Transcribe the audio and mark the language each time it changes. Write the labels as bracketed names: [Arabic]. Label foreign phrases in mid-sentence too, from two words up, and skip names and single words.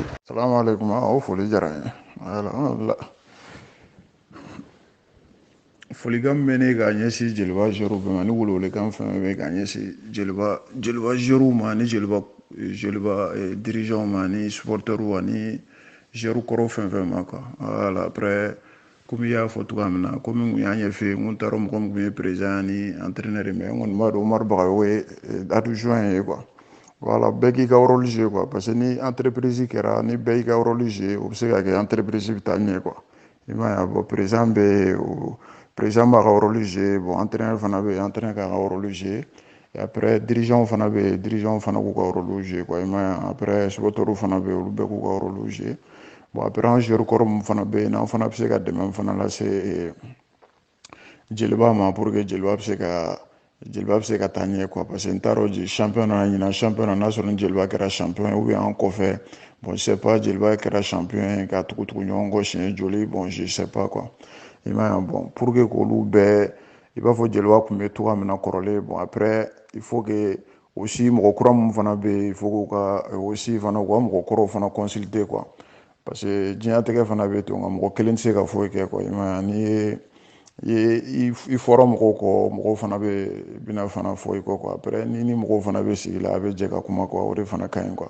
[Bambara] Salamu alaikum o foli diyara n ye folikan min bɛ ne ka ɲɛsin jeliba joueurs bɛɛ ma ni welewelekan fɛn bɛ ka ɲɛsin jeliba joueurs ma ni jeliba dirigeants ma ni supporters ani joueurs kɔrɔ fɛn ma [French] quoi voilà après comme [Bambara] i y'a fɔ cogoya min na comme n kun y'a ɲɛf'i ye n kun t'a dɔn mɔgɔ min kun ye président ni entraîneur ye mais n kɔni b'a dɔn Umaru Bagayogo ye adjoint ye [French] quoi voilà [Bambara] bɛɛ k'i ka [French] rôle jouer quoi parce que [Bambara] ni entreprise kɛra ni bɛɛ y'i ka [French] rôle jouer [Bambara] o bɛ se ka kɛ entreprise bɛ taa ɲɛ quoi i m'a ye bon président bɛ président b'a ka [French] rôle jouer, [Bambara] bon entraîneur fana bɛ yen, entraîneur ka rôle jouer, et après dirigeant fana bɛ yen, dirigeant fana k'u ka [French] rôle jouer quoi, [Bambara] après supporter fana bɛ yen, olu bɛɛ k'u ka [French] rôle jouer. [Bambara] Bon après an joueur kɔrɔ mun fana bɛ yen, n'an fana bɛ se ka dɛmɛ fana lase jeliba ma [French] pour que [Bambara] jeliba bɛ se ka taa ɲɛ quoi, [French] parce que [Bambara] n t'a dɔn championnat ɲinan championnat n'a sɔrɔ ni jeliba kɛra champion [French] ou bien [Bambara] an kɔfɛ, [French] bon je sais pas [Bambara] jeliba kɛra champion ka tugu ɲɔgɔn kɔ siɲɛ joli, [French] bon je sais pas quoi. [Bambara] I m'a ye bon pour que k'olu bɛɛ i b'a fɔ jeliba tun bɛ cogoya min na kɔrɔlen, [French] bon après il faut que aussi [Bambara] mɔgɔ kura mun fana bɛ yen, [French] il faut [Bambara] k'u ka aussi fana u ka mɔgɔ kɔrɔw fana consulter quoi, parce que diɲɛlatigɛ fana bɛ ten nka mɔgɔ kelen tɛ se ka foyi kɛ quoi. I m'a ye i fɔra mɔgɔw kɔ, mɔgɔw fana bɛna fana fɔ i kɔ quoi. Après ni mɔgɔw fana bɛ sigi la a bɛ jɛ ka kuma quoi, o de fana ka ɲi quoi.